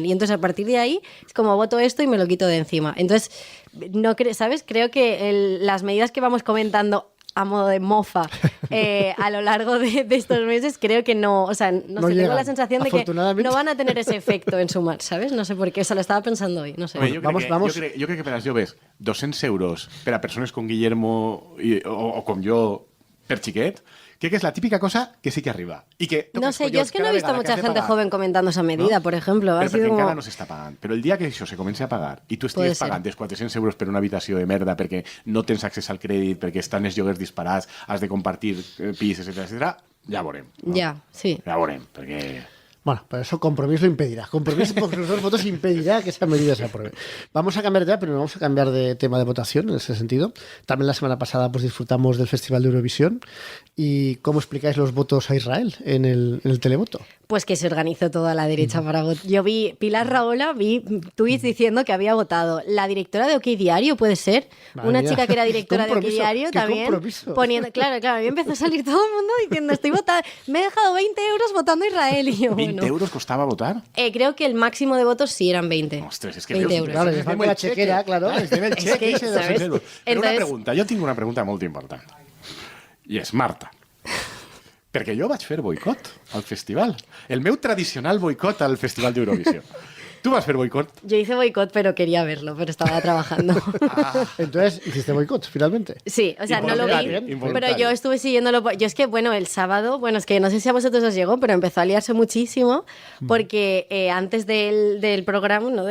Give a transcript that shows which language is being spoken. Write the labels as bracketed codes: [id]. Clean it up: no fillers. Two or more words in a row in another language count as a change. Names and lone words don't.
[es] Y entonces a partir de ahí es como voto esto y me lo quito de encima. Entonces, no ¿sabes? Creo que las medidas que vamos comentando a modo de mofa a lo largo de estos meses, creo que no, o sea, no No sé, tengo llegan, la sensación de que afortunadamente. no van a tener ese efecto en Sumar, ¿sabes? No sé por qué, eso lo estaba pensando hoy, no sé. Home, Vamos. [ca] Jo crec que per als joves 200 euros per a persones com Guillermo o com jo per xiquet, crec que és la típica cosa que sí que arriba. I que [es] No sé, yo es que no he visto mucha gente joven comentando esa medida, ¿no? por ejemplo. Ha [ca] Però [es] sido [ca] perquè [es] como... [ca] encara no s'està pagant. Però el dia que això se comenci a pagar i tu [es] Puede [ca] estigues [es] ser. [ca] pagant els 400 euros per una habitació de merda perquè no tens accés al crèdit, perquè estan els lloguers disparats, has de compartir pis, etc, ja veurem. No? [es] Ya, sí. [ca] Ja veurem, perquè... [es] Bueno, pero eso Compromís lo impedirá. Compromís por los 2 votos impedirá que esa medida se apruebe. Vamos a cambiar ya, pero no vamos a cambiar de tema de votación en ese sentido. También la semana pasada pues disfrutamos del Festival de Eurovisión. ¿Y cómo explicáis los votos a Israel en el televoto? Pues que se organizó toda la derecha para votar. Yo vi, Pilar Rahola, vi tuits diciendo que había votado. La directora de OK Diario, puede ser. Madre Una mía. chica que era directora de OK Compromiso, Diario qué también. compromiso. Poniendo, claro, a mí empezó a salir todo el mundo diciendo, estoy votando, me he dejado 20 euros votando a Israel. Y yo, ¿20 bueno. euros costaba votar? Creo que el máximo de votos sí eran 20. Ostras, es que 20 Dios, euros. Claro, les les debe falta la el cheque. chequera, claro. Les debe el Es cheque que, ese de 200 ¿sabes? euros. Pero una Entonces- pregunta, [ca] jo tinc una pregunta molt important. I és, Marta, perquè jo vaig fer boicot al festival. El meu tradicional boicot al Festival d'Eurovisió. Tu vas fer boicot? [es] Yo hice boicot, pero quería verlo, pero estaba trabajando. Entonces, hiciste boicot, finalmente. Sí, o sea, no lo vi, Involuntario. pero yo estuve siguiéndolo. Yo es que, bueno, el sábado, bueno, es que no sé si a vosotros os llegó, pero empezó a liarse muchísimo porque antes del programa, ¿no?